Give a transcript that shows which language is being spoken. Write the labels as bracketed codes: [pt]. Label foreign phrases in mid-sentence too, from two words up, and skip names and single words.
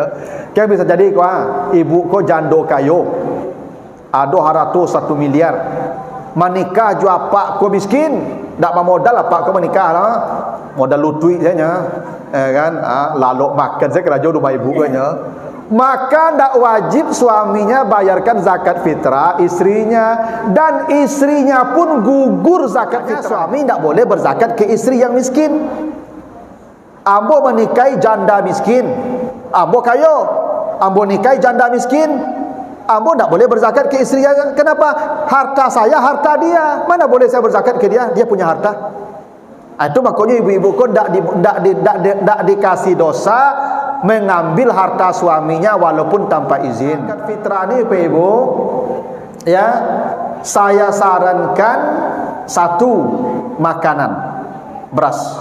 [min] Kayak bisa jadi kau, ibu kau jando kayo, ada haratus 1 miliar, menikah jo apa kau miskin, tak modal apa kau menikah lah, modal lutui saja, kan? [id] Lalu makan saya kerja rumah ibu nya. Maka tak wajib suaminya bayarkan zakat fitrah istrinya, dan istrinya pun gugur zakat fitrah. Suami tak boleh berzakat ke istri yang miskin. [min] Ambo menikahi janda miskin, ambo kayo. Ambo nikahi janda miskin, ambo tak boleh berzakat ke istri. Kenapa? [id] Harta saya, harta dia. Mana boleh saya berzakat ke dia? Dia punya harta. Itu makanya ibu-ibu pun tak dikasih dosa mengambil harta suaminya walaupun tanpa izin. Zakat fitrah ni ibu, ya, saya sarankan 1 makanan, beras.